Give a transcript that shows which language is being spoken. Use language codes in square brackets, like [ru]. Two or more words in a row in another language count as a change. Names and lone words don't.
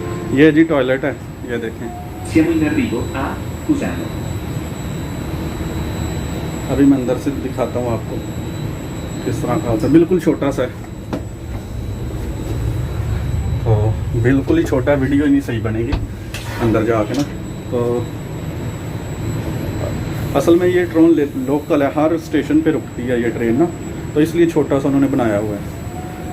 [hi] ये जी टॉयलेट है, ये देखें। [it] Siamo in arrivo a Cusano. [hi] अभी मैं अंदर से दिखाता हूँ आपको किस तरह का होता है। बिल्कुल छोटा सा है, तो बिल्कुल ही छोटा, वीडियो ही नहीं सही बनेगी अंदर जाके ना। तो असल में ये ट्रेन लोकल है, हर स्टेशन पे रुकती है ये ट्रेन ना, तो इसलिए छोटा सा उन्होंने बनाया हुआ है।